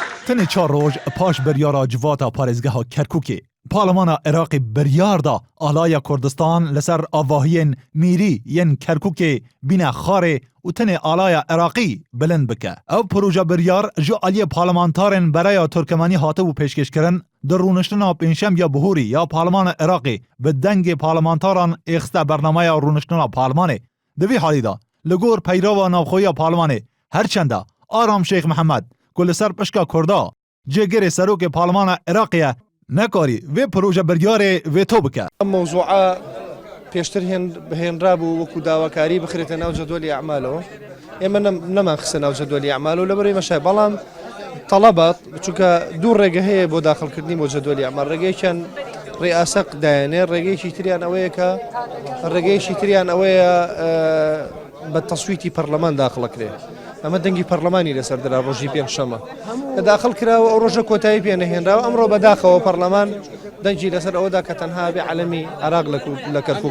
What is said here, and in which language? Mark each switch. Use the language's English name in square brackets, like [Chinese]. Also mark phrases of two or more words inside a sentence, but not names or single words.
[Kurdish] تن 4 روز پاش بریارا جواتا پارێزگەها کرکوکê پارلمانا عێراقی بریار da alaya Kurdistan li ser avahiyên mîrî yên Kerkûkê bîne xarê û tenê alaya Iraqî bilind bike. Ev proje biryar ji aliyê parlamentarên Bereya Türkmenî hatibû pêşkêşkirin di rûniştina pênşemya bihûrî ya Parlemana Iraqê bi dengê parlamentaran êxiste bernameya rûniştina parlemanê. Di vî halî da li gor peyrava navxweya parlemanê herçenda Aram Şeyh Mihemed ku li ser pişka Kurda cêgerê serokê Parlemana Iraqê ye nekarî vê proje biryarê vêto bike. [Central Kurdish] موضوعا پێشتر هێنرابوو وەکو داواکاری بخرێتە ناو [Arabic] جەدوەلی ئەعمالەوە [Central Kurdish] ئێمە نەمان خستە ناو [Arabic] جەدوەلی ئەعمال [Central Kurdish] و لەبەرەوەی مەشای بەڵام تەڵەبات چونکە دوو ڕێگە هەیە بۆ داخڵکردنی بۆ [Arabic] جەدوەلی ئەعمال [Central Kurdish] ڕێگەیەکیان ڕێئاسەق دایانێ ڕێگەیەکی تریان ئەوەیە کە ڕێگەیەکی تریان ئەوەیە بە تەسویتی پەرلەمان داخڵەکرێ ئەمە دەنگی پەرلەمانی لەسەر درا ڕۆژی پێنجشەمە کە داخڵ کراوە ئەو ڕۆژە کۆتایی پێ نەهێنراوە ئەمڕۆ بەداخەوە پەرلەمان دەنگی لەسەر ئەوەدا کە تەنها بێ عەلەمی عێراق لە کەرکووک